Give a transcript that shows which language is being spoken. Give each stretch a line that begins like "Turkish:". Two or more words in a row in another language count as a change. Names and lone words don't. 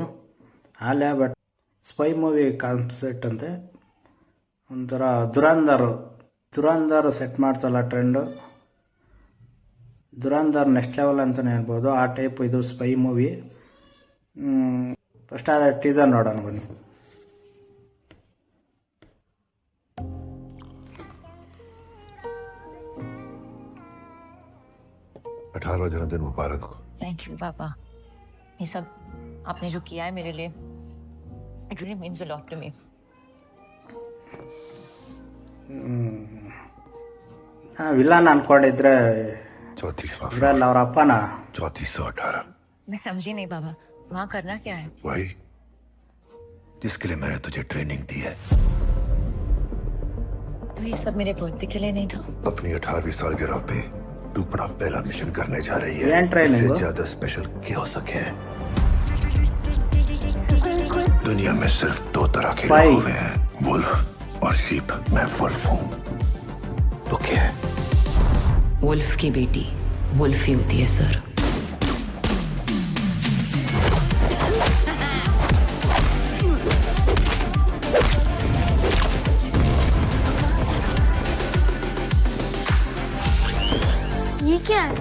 Kannada: ಆಲಿಯಾ ಭಟ್
English: spy movie concept
Kannada: ಅಂತೆ. ಒಂಥರ ದುರಂಧರ್ ಸೆಟ್ ಮಾಡ್ತಲ್ಲ ಟ್ರೆಂಡು. ದುರಂಧರ್
English: next level
Kannada: ಅಂತಲೇ ಹೇಳ್ಬೋದು. ಆ ಟೈಪ್ ಇದು
English: spy movie.
Kannada: ಫಸ್ಟ್ ಅದೇ ಟೀಸರ್ ನೋಡೋಣ ಬನ್ನಿ.
Hindi: 18वां जन्मदिन मुबारक हो।
English: thank you
Hindi: पापा। ये सब आपने जो किया है मेरे लिए,
English: it really means a lot to me.
Kannada: ವಿಲನ್ ಅನ್ಕೊಂಡಿದ್ರೆ 34वां ಇರಲ್ಲ ಅವ್ರ ಅಪ್ಪನ. 3418
Hindi: मैं समझी नहीं पापा, वहाँ करना क्या है? वही जिसके लिए मैंने तुझे ट्रेनिंग दी है। तो ये सब मेरे बर्थडे के लिए नहीं था? अपनी 18वीं सालगिरह पे तू अपना पहला मिशन करने जा रही है।
Kannada: ಏನ್ ಟ್ರೈನಿಂಗ್?
Hindi: इससे ज्यादा स्पेशल क्या हो सके? दुनिया में सिर्फ दो तरह के भाई। लोग हैं, वुल्फ और शीप। मैं वुल्फ हूँ, तो क्या है? वुल्फ की बेटी वुल्फ ही होती है सर। ये क्या है?